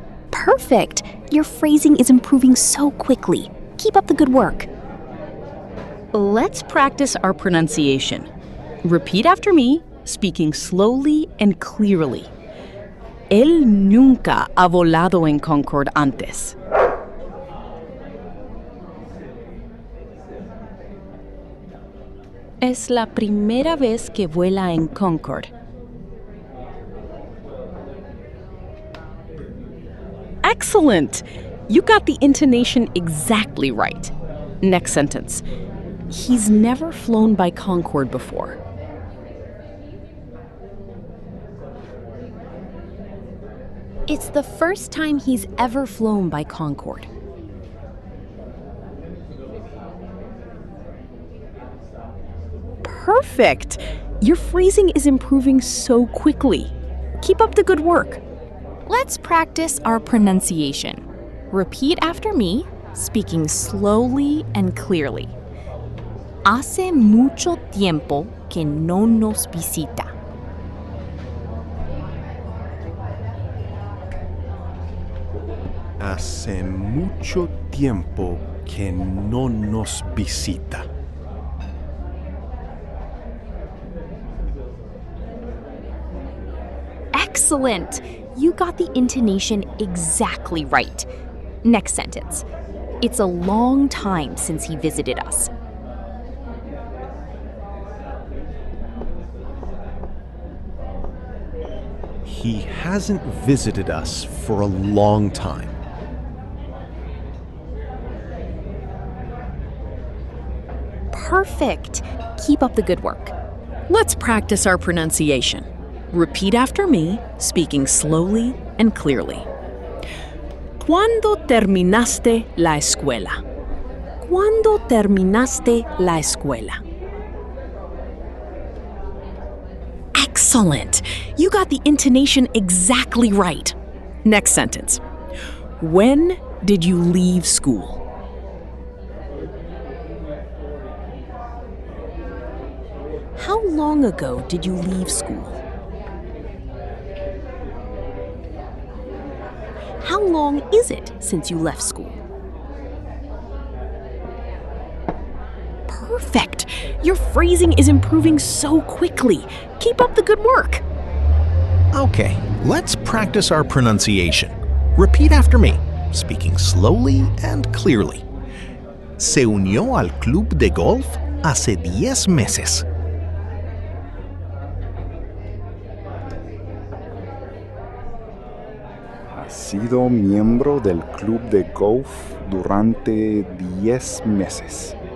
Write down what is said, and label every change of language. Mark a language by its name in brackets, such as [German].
[English] Perfect! Your phrasing is improving so quickly. Keep up the good work. Let's practice our pronunciation. Repeat after me, speaking slowly and clearly. [Spanish] Él nunca ha volado en Concorde antes. Es la primera vez que vuela en Concorde. [English] Excellent! You got the intonation exactly right. Next sentence. He's never flown by Concorde before. It's the first time he's ever flown by Concorde. Perfect! Your phrasing is improving so quickly. Keep up the good work. Let's practice our pronunciation. Repeat after me, speaking slowly and clearly. [Spanish] Hace mucho tiempo que no nos visita. Hace mucho tiempo que no nos visita. [English] Excellent! You got the intonation exactly right. Next sentence. It's a long time since he visited us. He hasn't visited us for a long time. Perfect! Keep up the good work. Let's practice our pronunciation. Repeat after me, speaking slowly and clearly. [Spanish] ¿Cuándo terminaste la escuela? ¿Cuándo terminaste la escuela? [English] Excellent! You got the intonation exactly right. Next sentence. When did you leave school? How long ago did you leave school? How long is it since you left school? Perfect! Your phrasing is improving so quickly. Keep up the good work. Okay, let's practice our pronunciation. Repeat after me, speaking slowly and clearly. [Spanish] Se unió al club de golf hace 10 meses. Ha sido miembro del club de golf durante 10 meses.